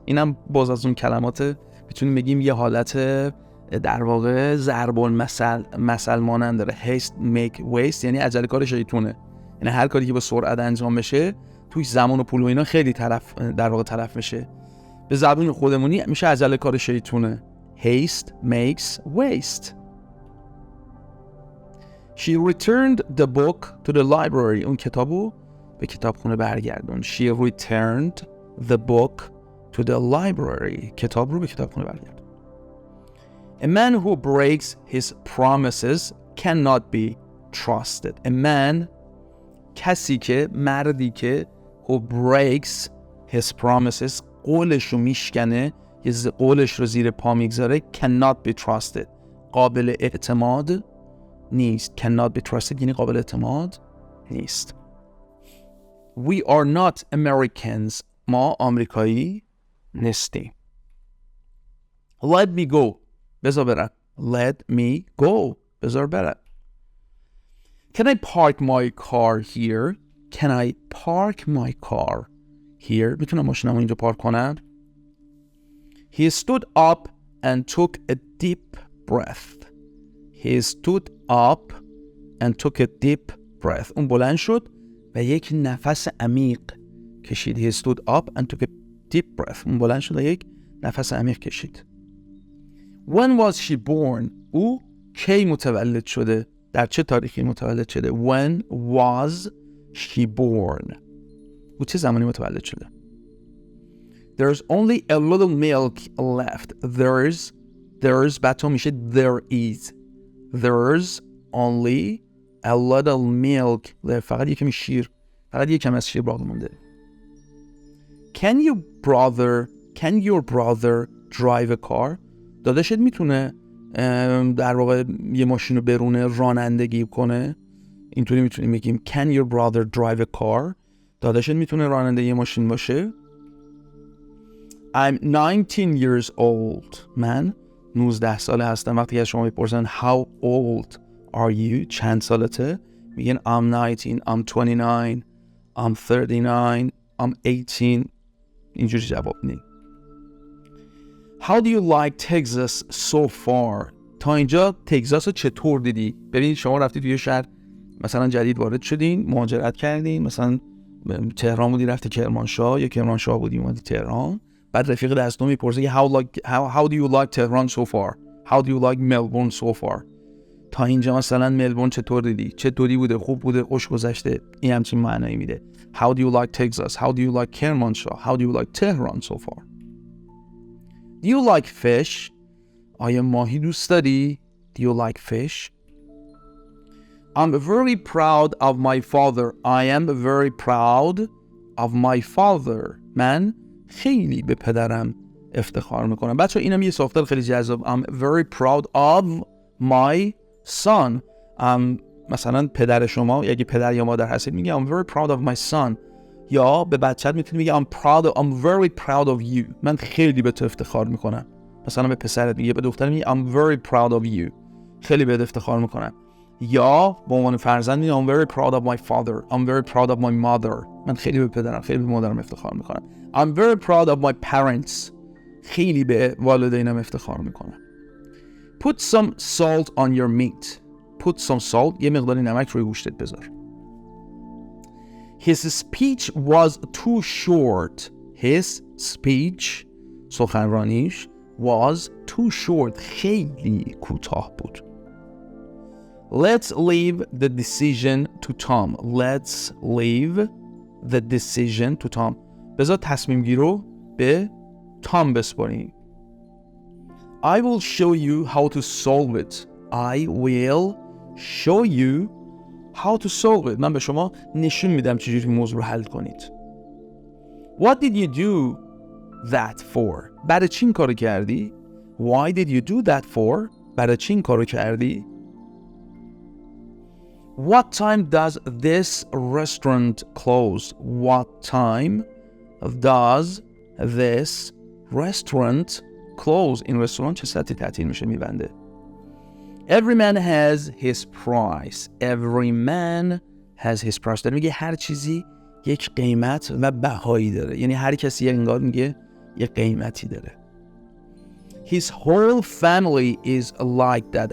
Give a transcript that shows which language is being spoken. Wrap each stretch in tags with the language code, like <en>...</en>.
<fa>اینم باز از اون کلمات میتونیم بگیم یه حالت در واقع ضرب المثل مانند داره.</fa> <en>Haste make waste</en> <fa>یعنی عجله کار شیطونه. یعنی هر کاری که با سرعت انجام بشه توش زمان و پول و اینا خیلی در واقع تلف میشه. به زبون خودمونی میشه عجله کار شیطونه.</fa> <en>Haste makes waste. She returned the book to the library.</en> <fa>اون کتابو به کتابخونه برگردون.</fa> <en>She returned the book to the library.</en> <fa>کتاب رو به کتابخونه برگردون.</fa> <en>A man who breaks his promises cannot be trusted. A man</en> <fa>مردی که</fa> <en>who breaks his promises</en> <fa>قولش رو میشکنه یه قولش رو زیر پا میگذاره</fa> <en>cannot be trusted</en> <fa>قابل اعتماد نیست.</fa> <en>cannot be trusted</en> <fa>یعنی قابل اعتماد نیست.</fa> <en>We are not Americans.</en> <fa>ما آمریکایی نیستیم.</fa> <en>Let me go.</en> <fa>بذار برم.</fa> <en>Let me go. بذار برم. Can I park my car here? Can I park my car here?</en> <fa>میتونم ماشینمو اینجا پارک کنم؟</fa> <en>He stood up and took a deep breath. He stood up and took a deep breath.</en> <fa>اون بلند شد و یک نفس عمیق کشید.</fa> <en>He stood up and took a deep breath.</en> <fa>اون بلند شد و یک نفس عمیق کشید.</fa> <en>When was she born?</en> <fa>او کی متولد شده؟ در چه تاریخی متولد شده؟</fa> <en>When was she born?</en> <fa>او چه زمانی متولد شده؟</fa> <en>There's only a little milk left.</en> <fa>There's بعد تو میشه there is.</fa> <en>There's only a little milk left.</en> <fa>فقط یکمی شیر. فقط یکم از شیر باقی مونده.</fa> <en>Can your brother drive a car?</en> <fa>داداشت میتونه در واقع یه ماشین رو برونه، رانندگی کنه. اینطوری میتونیم بگیم</fa> <en>Can your brother drive a car?</en> <fa>داداشت میتونه راننده یه ماشین باشه.</fa> <en>I'm 19 years old.</en> <fa>من 19 ساله هستم. وقتی از شما میپرسن</fa> <en>How old are you?</en> <fa>چند سالته؟ میگن</fa> <en>I'm 19, I'm 29, I'm 39, I'm 18.</en> <fa>اینجوری جواب میدین.</fa> <en>How do you like Texas so far?</en> <fa>تا اینجا تگزاس رو چطور دیدی؟ ببینید شما رفتید توی شهر مثلا جدید وارد شدین، مهاجرت کردین، مثلا تهران بودی رفتی کرمانشاه یا کرمانشاه بودی اومدی تهران، بعد رفیق دستم میپرسه</fa> <en>how do you like Tehran so far? How do you like Melbourne so far?</en> <fa>تا اینجا مثلا ملبورن چطور دیدی؟ چطوری بوده؟ خوب بوده؟ خوش گذشته؟ این همچین معنایی میده.</fa> <en>How do you like Texas? How do you like Kermanshah? How do you like Tehran so far? Do you like fish?</en> <fa>آیا ماهی دوست داری؟</fa> <en>Do you like fish? I'm very proud of my father. I am very proud of my father.</en> <fa>من خیلی به پدرم افتخار میکنم. بچه اینم یه ساختار خیلی جذاب.</fa> <en>I'm very proud of my son.</en> <fa>مثلا پدر شما اگه پدر یا مادر هستید میگه</fa> <en>I'm very proud of my son.</en> <fa>یا به بچت میتونی میگه</fa> <en>I'm very proud of you.</en> <fa>من خیلی به تو افتخار میکنم. مثلا به پسرت میگه، به دختر میگه</fa> <en>I'm very proud of you.</en> <fa>خیلی به افتخار میکنم. یا به عنوان فرزند میگه</fa> <en>I'm very proud of my father. I'm very proud of my mother.</en> <fa>من خیلی به پدرم، خیلی به مادرم افتخار میکنم.</fa> <en>I'm very proud of my parents.</en> <fa>خیلی به والدینم افتخار میکنم.</fa> <en>Put some salt on your meat. Put some salt.</en> <fa>یه مقداری نمک روی گوشتت بذار.</fa> <en>His speech was too short. His speech سخنرانیش was too short.</en> <fa>خیلی کوتاه بود.</fa> <en>Let's leave the decision to Tom. Let's leave the decision to Tom.</en> <fa>بذار تصمیم گیری رو به تام بسپاریم.</fa> <en>I will show you how to solve it. I will show you how to solve it.</en> <fa>من به شما نشون میدم چجوری این موضوع رو حل کنید.</fa> <en>What did you do that for?</en> <fa>برای چی این کارو کردی؟</fa> <en>Why did you do that for?</en> <fa>برای چی این کارو کردی؟</fa> <en>What time does this restaurant close? What time does this restaurant close?</en> <fa>این رستوران چه ساعتی تعطیل میشه، میبنده؟</fa> <en>Every man has his price. Every man has his price.</en> <fa>داره میگه هر چیزی یک قیمت و بهایی داره. یعنی هر کسی انگار میگه یک قیمتی داره.</fa> <en>His whole family is like that.</en>